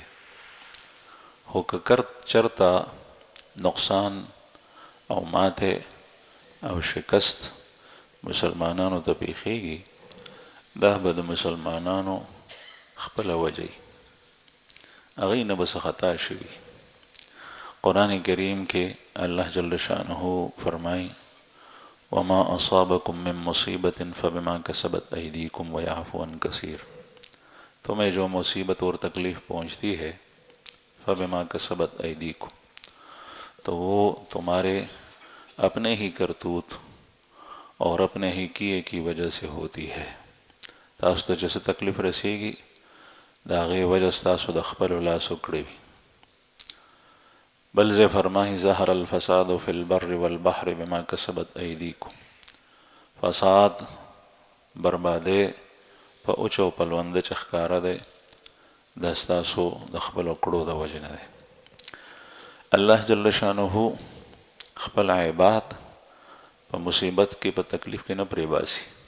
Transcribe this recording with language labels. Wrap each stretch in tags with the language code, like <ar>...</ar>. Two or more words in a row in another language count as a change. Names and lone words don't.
<ps>خو که چرته نقصان او ماته او شکست مسلمانانو ته پیښیږي، دا به د مسلمانانو خپله وجه هغې نه به څه خطا شوي. قرآن کریم کې الله جل شانه فرمایي</ps> <ar>وما اصابکم من مصیبت فبما کسبت ایدیکم ویعفو عن کثیر،</ar> <ur>تمہیں جو مصیبت اور تکلیف پہنچتی ہے</ur> <ar>فبما کسبت ایدیکم،</ar> <ur>تو وہ تمہارے اپنے ہی کرتوت اور اپنے ہی کیے کی وجہ سے ہوتی ہے.</ur> <ps>تاسو ته چې څه تکلیف رسیږي د هغې وجه ستاسو د خپلو لاسو کړې وي. بل ځای فرمایي</ps> <ar>ظهر الفساد فی البر والبحر بما کسبت ایدیکم،</ar> <ps>فساد بربادی په اوچ او په لونده چې ښکاره دی دا ستاسو د خپلو کړو د وجې نه دی. الله</ps> <ar>جل شانه</ar> <ps>خپل عباد په مصیبت کې په تکلیف کې نه پرېباسي.</ps>